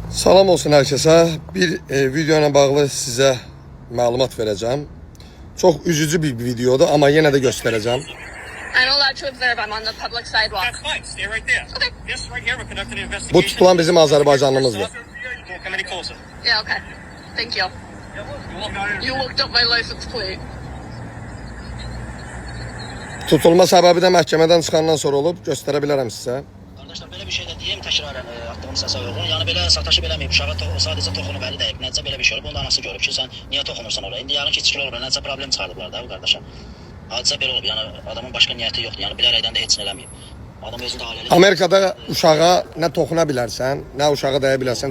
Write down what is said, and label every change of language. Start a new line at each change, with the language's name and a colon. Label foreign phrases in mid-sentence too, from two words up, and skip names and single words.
Turkish: Salam olsun herkese. Bir video ile bağlı size malumat vereceğim. Çok üzücü bir videodu ama yine de göstereceğim.
English: I'm allowed to observe. I'm on the public sidewalk. That's fine. Stay right there. Okay. Yes, right here. We're conducting an investigation.
Turkish: Bu tutulan bizim Azerbaycanlımızdı.
English: Don't come any closer. Yeah, okay. Thank you. You looked up my license plate.
Azerbaijani: Tutulma səbəbi də məhkəmədən çıxandan sonra olub, göstərə bilərəm sizə. Arkadaşlar böyle bir şey de diyeyim tekrarən attığım səsə uyğun. Yəni belə sataşı beləməyib, uşağa sadəcə toxunub əli dəyib. Necə belə bir şey olub? Bunu da anası görüb ki, sən niyə toxunursan oraya? İndi yarın keçikil olur, necə problem çıxardıblar da bu qardaşa. Hadisə belə olub. Yəni adamın başqa niyyəti yoxdur. Yəni bilərəkdən də heç nə eləməyib. Adam özü də ailəli. Amerikada uşağa nə toxuna bilərsən, nə uşağa dəyə bilərsən.